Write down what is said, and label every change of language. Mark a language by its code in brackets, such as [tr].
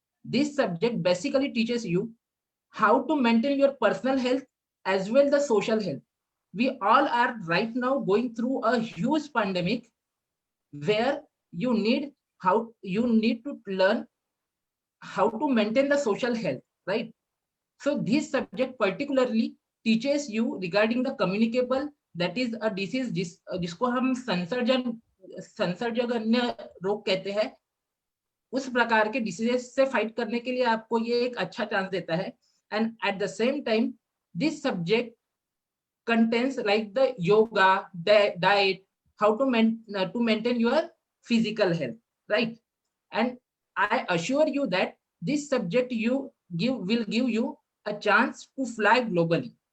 [en] This subject basically teaches you how to maintain your personal health as well the social health. We all are right now going through a huge pandemic where you need to learn how to maintain the social health, right? So this subject particularly teaches you regarding the communicable, that is a disease [hi] जिसको हम संसर्गजन्य रोग कहते हैं, उस प्रकार के diseases से फाइट करने के लिए आपको ये एक अच्छा चांस देता है. [en] And at the same time, this subject contains like the yoga, diet, how to maintain your physical health, right? And I assure you that this subject will give you a chance to fly globally.